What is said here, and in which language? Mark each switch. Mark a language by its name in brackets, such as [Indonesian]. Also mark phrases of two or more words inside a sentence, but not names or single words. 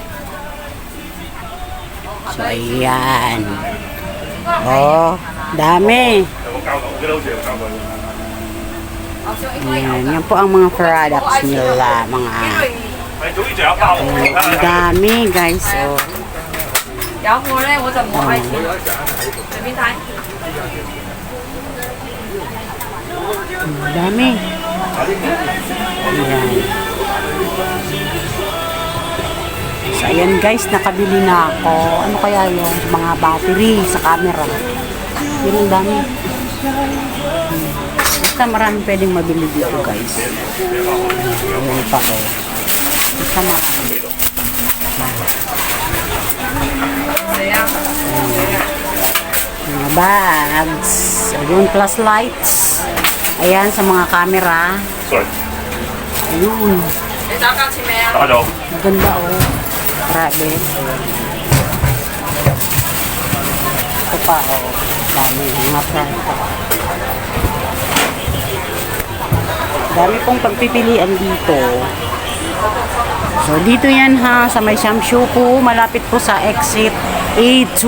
[Filipino] So, ayan. Oh, dami. Ayan, yan po ang mga products nila. Ang dami, guys. Oh. [Cantonese] 有我咧我就冇開錢，隨便睇。 [Filipino] Ang dami. Ayan. So, ayan guys, nakabili na ako. Ano kaya yung mga battery sa camera? Yun ang dami. Basta marami pwedeng mabili dito guys. Ayan pa ko. Basta marami. Mga bags. Ayun, [English] plus lights. [Filipino] Ayan, sa mga camera. Sorry. Ayun. [Cantonese] 你打價錢未啊？打咗。 [Filipino] Maganda oh. Grabe. Ito pa oh. Dami mga tripod. Dami pong pagpipilian dito. So, dito yan ha, sa may Shamshopo, malapit po sa exit A2.